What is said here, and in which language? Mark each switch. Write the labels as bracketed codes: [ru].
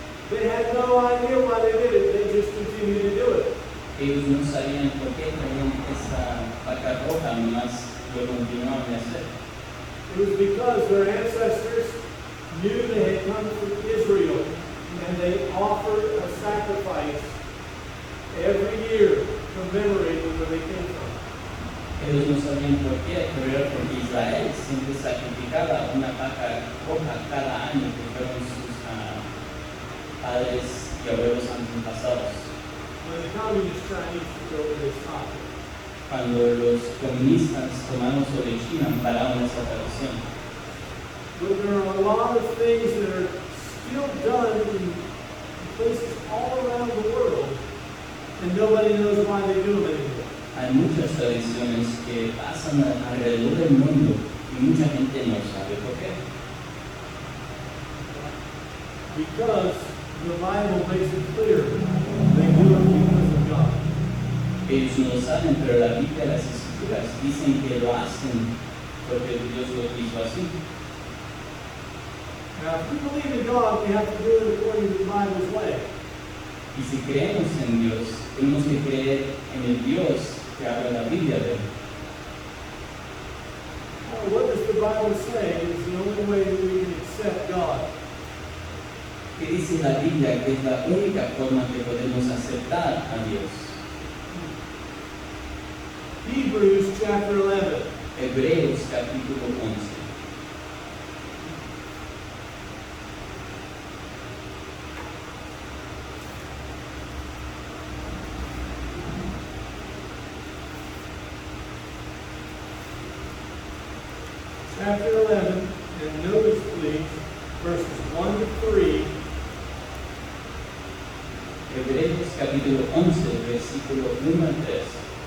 [en] They had no idea why they did it. They just continued to do it. [es] Ellos no sabían por qué traían esa vaca roja, nomás lo continuaban de hacer. [en] It was because their ancestors knew they had come from Israel, and they offered a sacrifice every year commemorating where they came from. [es] Ellos no sabían por qué, pero era porque Israel siempre sacrificaba una vaca roja cada año, que fueron sus padres y abuelos antepasados. [en] When the communist Chinese took over, they stopped it. [es] Cuando los comunistas tomaron sobre China, pararon esa tradición. [en] But there are a lot of things that are still done in places all around the world, and nobody knows why they do them anymore. [es] Hay muchas tradiciones que pasan alrededor del mundo y mucha gente no sabe por qué. [en] Because the Bible makes it clear they do it because of God. [es] Ellos no lo saben, pero la Biblia, las Escrituras dicen que lo hacen porque Dios lo hizo así. [en] Now, if we believe in God, we have to do it according to the Bible's way. [es] Y si creemos en Dios, tenemos que creer en el Dios que habla la Biblia de él. [en] What does the Bible say is the only way that we can accept God? [es] ¿Qué dice la Biblia que es la única forma que podemos aceptar a Dios? [en] Hebrews chapter 11. [es] Hebreos capítulo 11. [en] Chapter 11, and notice please, verses 1 to 3. [es] Hebreos capítulo 11, versículo 1 al 3.